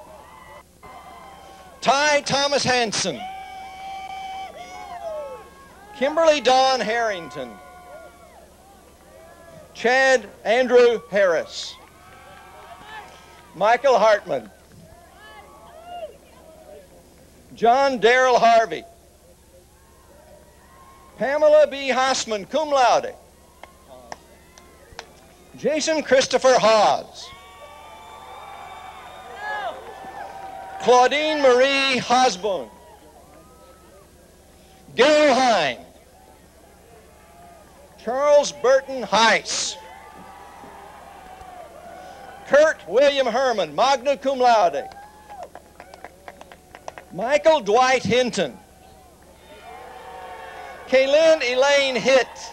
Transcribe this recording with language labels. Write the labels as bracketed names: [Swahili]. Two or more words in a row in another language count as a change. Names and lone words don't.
[English] Ty Thomas Hansen, Kimberly Dawn Harrington, Chad Andrew Harris, Michael Hartman, John Darrell Harvey, Pamela B. Hassman, [Latin] cum laude, [English] Jason Christopher Hawes, Claudine Marie Hosbone, Gail Hine, Charles Burton Heiss, Kurt William Herman, [Latin] magna cum laude, [English] Michael Dwight Hinton, Kaylin Elaine Hitt,